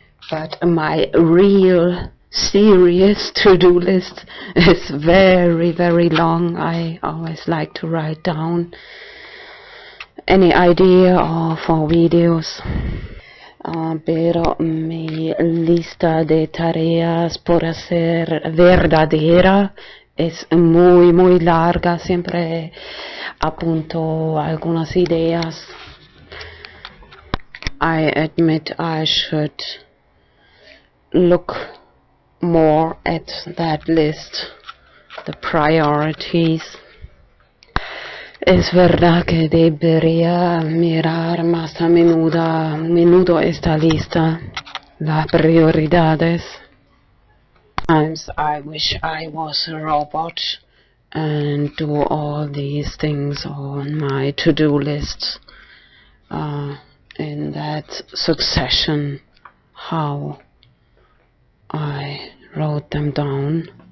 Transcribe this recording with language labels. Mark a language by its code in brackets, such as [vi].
[en] But my real serious to-do list is very, very long. I always like to write down any idea for videos. [es] Pero mi lista de tareas por hacer verdadera es muy, muy larga. Siempre apunto algunas ideas. [en] I admit I should look more at that list, the priorities. [es] Es verdad que debería mirar más a menudo esta lista, las prioridades. [en] Sometimes I wish I was a robot and do all these things on my to-do list in that succession, how I wrote them down.